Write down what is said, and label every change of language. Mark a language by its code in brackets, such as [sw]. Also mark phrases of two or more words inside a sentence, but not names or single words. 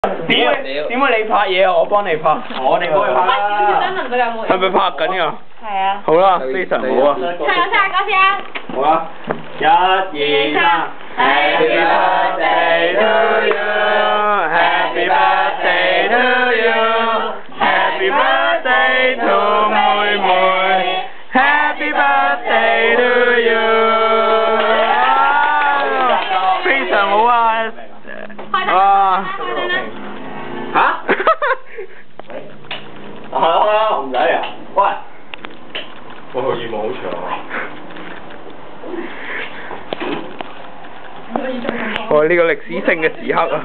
[yue] 點會你拍嘢啊？我幫你拍。我哋幫佢拍啦。係咪拍緊㗎？係啊。好啦，非常好啊。唱歌先啊！ [en] 好啦 ，1、2、3。Happy birthday to you, Happy birthday to you, Happy birthday to 妹妹 ，Happy birthday to you。 [yue] 非常好啊！哇！嚇？好啦，唔使啊。喂，我個願望好長啊。我呢個歷史性嘅時刻啊！